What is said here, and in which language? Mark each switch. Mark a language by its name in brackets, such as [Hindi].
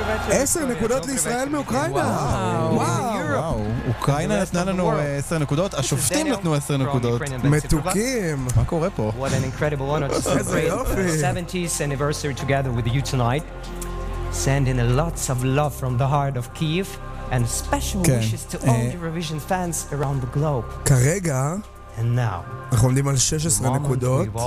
[Hebrew] עשר נקודות לישראל מאוקראינה. וואו, אוקראינה נתנה לנו עשר נקודות, השופטים נתנו עשר נקודות. מתוקים. מה קורה פה? [English] What an incredible honor to celebrate the 70th anniversary together with you tonight. Sending a lots of love from the heart of Kyiv and special wishes to all Eurovision fans around the globe. [Hebrew] כרגע אנחנו עומדים על 16 נקודות.